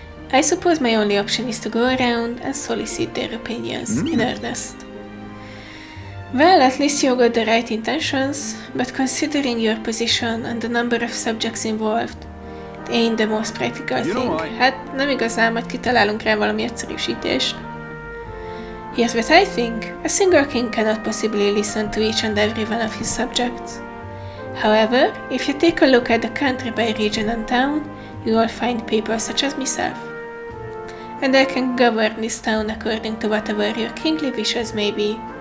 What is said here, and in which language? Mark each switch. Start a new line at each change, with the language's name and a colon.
English: I suppose my only option is to go around and solicit their opinions in earnest. Well, at least you got the right intentions, but considering your position and the number of subjects involved, it ain't the most practical thing.
Hungarian: Hát nem igazán, majd kitalálunk rá valami egyszerűsítést.
English: Here's what I think. A single king cannot possibly listen to each and every one of his subjects. However, if you take a look at the country by region and town, you will find people such as myself. And I can govern this town according to whatever your kingly wishes may be.